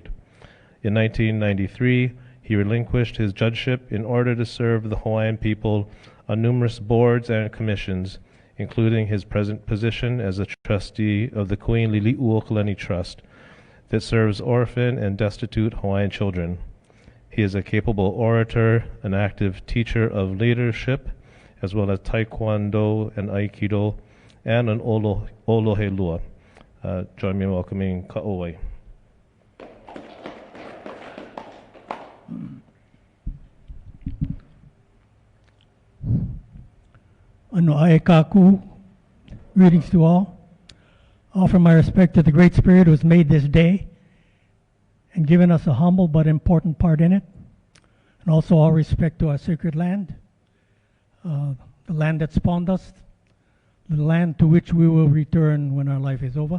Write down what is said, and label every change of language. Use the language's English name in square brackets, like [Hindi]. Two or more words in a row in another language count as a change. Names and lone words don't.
[English] In 1993, he relinquished his judgeship in order to serve the Hawaiian people on numerous boards and commissions, including his present position as a trustee of the Queen Lili'uokalani Trust that serves orphan and destitute Hawaiian children. He is a capable orator, an active teacher of leadership, as well as Taekwondo and Aikido, and an olohelua. Join me in welcoming Ka'oi. [Hawaiian] Ano ae kaku, [English] greetings to all. Offer my respect to the Great Spirit who has made this day and given us a humble but important part in it. And also all respect to our sacred land, the land that spawned us, the land to which we will return when our life is over.